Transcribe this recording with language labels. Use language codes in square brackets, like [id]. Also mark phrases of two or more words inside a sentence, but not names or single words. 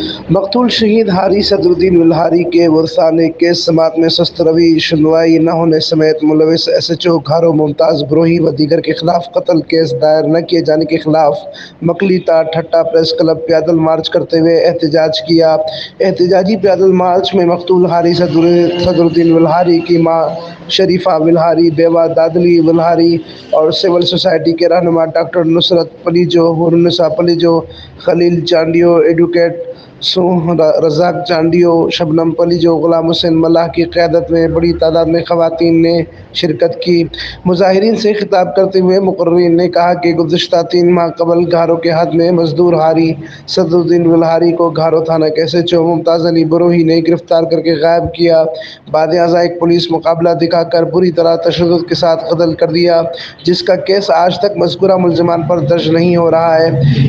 [ur] مقتول شہید ہاری صدرالدین ولہاری کے ورثا نے کیس سماعت میں سست روی سنوائی نہ ہونے سمیت ملوث SHO گھارو ممتاز بروہی و دیگر کے خلاف قتل کیس دائر نہ کیے جانے کے خلاف مکلی تا ٹھٹہ پریس کلب پیدل مارچ کرتے ہوئے احتجاج کیا. احتجاجی پیدل مارچ میں مقتول ہاری صدرالدین ولہاری کی ماں شریفہ ولہاری، بیوہ دادلی ولہاری اور سول سوسائٹی کے رہنما ڈاکٹر نصرت پلیجو، حرنسا پلیجو، خلیل چانڈیو، ایڈووکیٹ رزاق چانڈیو، شبنم پلیجو، غلام حسین ملاح کی قیادت میں بڑی تعداد میں خواتین نے شرکت کی. مظاہرین سے خطاب کرتے ہوئے مقررین نے کہا کہ گزشتہ 3 ماہ قبل گھارو کے حد میں مزدور ہاری صدرالدین ولہاری کو گھارو تھانہ کے SHO ممتاز علی بروہی نے گرفتار کرکے غائب کیا. بعد ازاں ایک پولیس مقابلہ دکھا کر بری طرح تشدد کے ساتھ قتل کر دیا، جس کا کیس آج تک مذکورہ ملزمان پر درج نہیں ہو رہا ہے.